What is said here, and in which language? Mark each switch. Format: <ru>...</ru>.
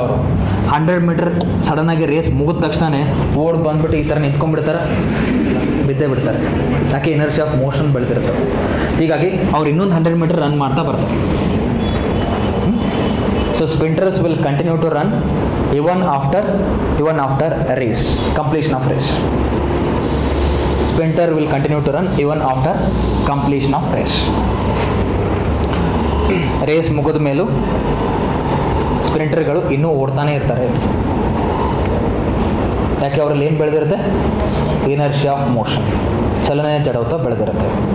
<kn>ಅವರು 100 metre sudden ಆಗಿ race ಮುಗಿದ ತಕ್ಷಣ ಓಡ್ ಬಂದ್ಬಿಟ್ಟು ಈ ಥರ ನಿಂತ್ಕೊಂಡ್ಬಿಡ್ತಾರೆ, ಬಿದ್ದೇ ಬಿಡ್ತಾರೆ. ಯಾಕೆ? Inertia of motion ಬೆಳೆದಿರ್ತಾರೆ. ಹೀಗಾಗಿ ಅವ್ರು ಇನ್ನೊಂದು 100 ಮೀಟರ್ ರನ್ ಮಾಡ್ತಾ ಬರ್ತಾರೆ.</kn> <en>So sprinters will continue to run even after race, completion of race. Sprinter will continue to run even after completion of race.</en> <kn>Race ಮುಗಿದ ಮೇಲೂ ಸ್ಪ್ರಿಂಟರ್ಗಳು ಇನ್ನೂ ಓಡ್ತಾನೆ ಇರ್ತಾರೆ. ಯಾಕೆ? ಅವರಲ್ಲಿ ಏನು ಬೆಳೆದಿರುತ್ತೆ? ಇನರ್ಷಿಯಾ ಆಫ್ ಮೋಷನ್, ಚಲನೆ ಜಡತ್ವ ಬೆಳೆದಿರುತ್ತೆ.</kn>